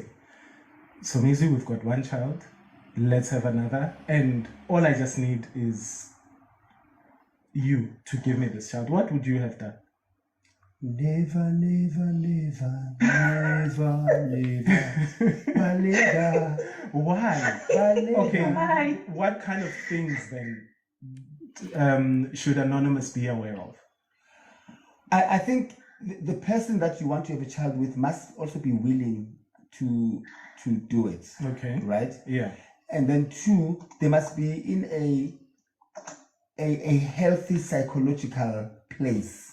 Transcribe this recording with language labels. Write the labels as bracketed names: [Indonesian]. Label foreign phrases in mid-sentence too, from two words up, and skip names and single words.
[English] So maybe we've got one child, let's have another, and all I just need is you to give me this child. What would you have done? Never, never, never, never, never, Balega. Why? Balega. Okay, what kind of things then should Anonymous be aware of? I think the person that you want to have a child with must also be willing to do it. Okay. Right? Yeah. and then 2, they must be in a healthy psychological place